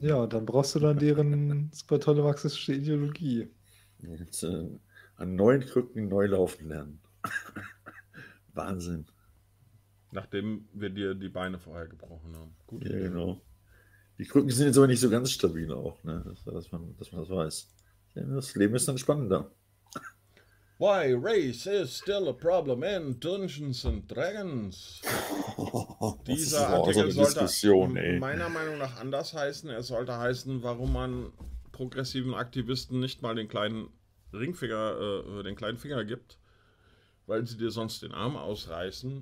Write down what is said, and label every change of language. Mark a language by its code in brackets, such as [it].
[de] Ja, dann brauchst du dann deren super tolle marxistische Ideologie. Jetzt, an neuen Krücken neu laufen lernen. Wahnsinn. Nachdem wir dir die Beine vorher gebrochen haben. Gut. Ja, genau. Die Krücken sind jetzt aber nicht so ganz stabil auch, ne? dass man das weiß. Das Leben ist dann spannender. [en] Why race is still a problem in Dungeons and Dragons? [de] Dieser Artikel so sollte meiner Meinung nach anders heißen. Er sollte heißen, warum man progressiven Aktivisten nicht mal den kleinen Ringfinger, den kleinen Finger gibt, weil sie dir sonst den Arm ausreißen.